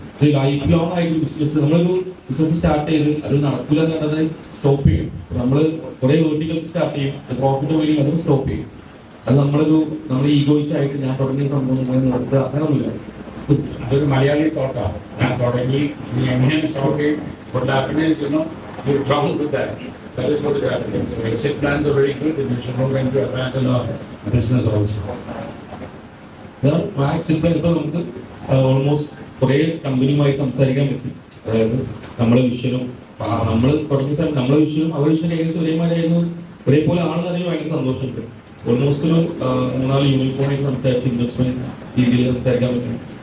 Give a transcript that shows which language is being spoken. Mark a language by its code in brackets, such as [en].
[ml] ഇത് life long ആയിട്ട് business, നമ്മളൊരു ബിസിനസ് സ്റ്റാർട്ട് ചെയ്ത് അത് നടക്കില്ല എന്നുള്ളത് സ്റ്റോപ്പ് ചെയ്യും. നമ്മൾ കുറെ വേർട്ടിക്കൽസ് സ്റ്റാർട്ട് ചെയ്യും, പ്രോഫിറ്റ് വഴി അത് സ്റ്റോപ്പ് ചെയ്യും. അത് നമ്മൾ ഈഗോയിസ്റ്റ് ആയിട്ട് ഞാൻ തുടങ്ങിയ സംഭവം നടത്തുക അങ്ങനെയൊന്നുമില്ല. അതൊരു മലയാളി തോട്ടാണ്. ഞാൻ തുടങ്ങി നീ എങ്ങനെ സ്റ്റോപ്പ് ചെയ്യും ഉണ്ടാക്കുന്നതിന് [en] you trouble with that. That is what is happening. So exit plans are very good and you should know when to abandon a business also. [ml] ഇപ്പൊ നമുക്ക് ഓൾമോസ്റ്റ് കുറെ കമ്പനിയുമായി സംസാരിക്കാൻ പറ്റും. അതായത് നമ്മുടെ വിഷനും നമ്മൾ തുടങ്ങിയ സമയത്ത് നമ്മളെ വിഷനും അവരുടെ വിഷനും ഏകദേശം ഒരേമാരായിരുന്നു, ഒരേപോലെ ആണെന്ന് അറിയാൻ ഭയങ്കര സന്തോഷമുണ്ട്. ഓൾമോസ്റ്റ് ഒരു 3-4 യൂണിക്കോണായിട്ട് സംസാരിച്ച് ഇൻവെസ്റ്റ്മെന്റ് രീതിയിൽ സംസാരിക്കാൻ പറ്റും.